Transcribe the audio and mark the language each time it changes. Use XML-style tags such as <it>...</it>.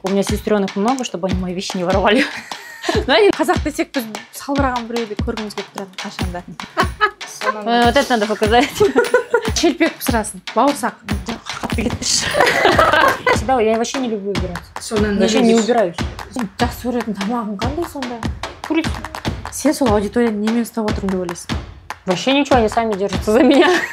<ru>У меня сестренок много, чтобы они мои вещи не воровали.</ru> <kk>Қазақ десек біз салбыраған біреуді көргіміз келіп тұрады қашанда.</kk> <ru>Вот это надо показать.</ru> <kk>Шелпек пісірасың, бауырсақ.</kk> <ru>Всегда я вообще не люблю убирать. Вообще не убираюсь.</ru> <kk>Жақсы көретін тамағың қандай сонда?</kk> <ru>Курица.</ru> <kk>Сен сол аудиторияны немен ұстап отырмын деп ойлайсың?</kk> <ru>Вообще ничего, они сами держатся за меня.</ru>